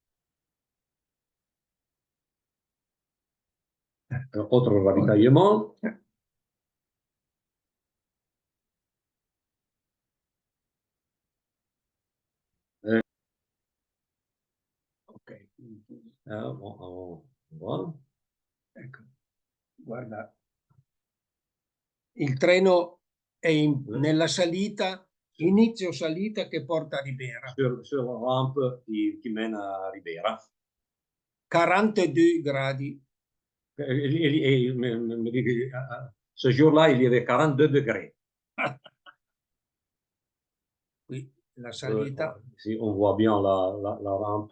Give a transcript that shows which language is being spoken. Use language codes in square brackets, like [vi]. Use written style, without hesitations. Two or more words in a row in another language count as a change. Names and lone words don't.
[fr] Autre ravitaillement. Ok. Voilà. [it] Ecco, guarda. Il treno è nella salita, inizio salita che porta a Ribera. [fr] Sur la rampe qui mène à Ribera. [it] 42 gradi. [fr] Ce jour-là, il y avait 42 degrés. [it] Qui la salita. [fr] Ici, on voit bien la rampe.